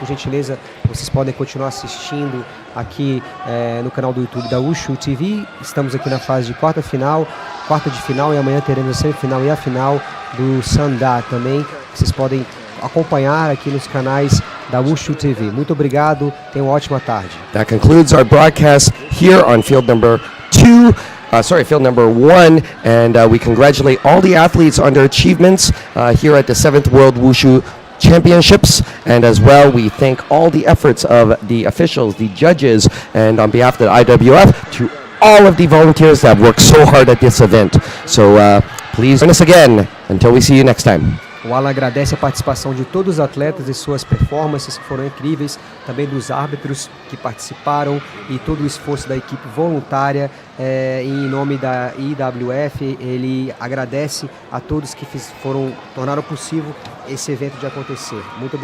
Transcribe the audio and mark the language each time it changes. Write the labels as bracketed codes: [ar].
[pt] Por gentileza, vocês podem continuar assistindo aqui no canal do YouTube da Wushu TV. Estamos aqui na fase de quarta de final, e amanhã teremos a semifinal e a final do Sanda também. Vocês podem acompanhar aqui nos canais da Wushu TV. Muito obrigado, tenham uma ótima tarde. [en] That concludes our broadcast here on field number 1, and we congratulate all the athletes on their achievements here at the 7th World Wushu Championships, and as well we thank all the efforts of the officials, the judges, and on behalf of the IWF, to all of the volunteers that have worked so hard at this event. So please join us again until we see you next time. [pt] O Alan agradece a participação de todos os atletas e suas performances que foram incríveis, também dos árbitros que participaram e todo o esforço da equipe voluntária. Em nome da IWF, ele agradece a todos que tornaram possível esse evento de acontecer. Muito obrigado.